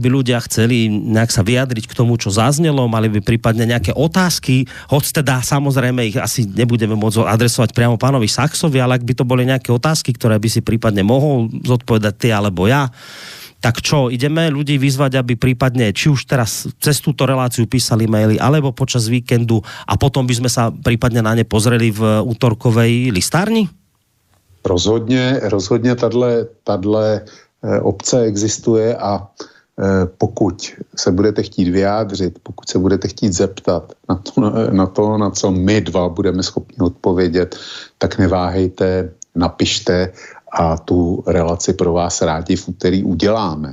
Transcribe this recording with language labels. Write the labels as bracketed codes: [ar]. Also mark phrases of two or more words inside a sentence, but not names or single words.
[sk] by ľudia chceli nejak sa vyjadriť k tomu, čo zaznelo, mali by prípadne nejaké otázky, hoď teda samozrejme ich asi nebudeme môcť adresovať priamo pánovi Sachsovi, ale ak by to boli nejaké otázky, ktoré by si prípadne mohol zodpovedať ty alebo ja, tak čo, ideme ľudí vyzvať, aby prípadne, či už teraz cez túto reláciu písali maily, alebo počas víkendu a potom by sme sa prípadne na ne pozreli v útorkovej listárni? [cs] Rozhodně tato opce existuje a pokud se budete chtít vyjádřit, pokud se budete chtít zeptat na co my dva budeme schopni odpovědět, tak neváhejte, napište a tu relaci pro vás rádi v úterý uděláme.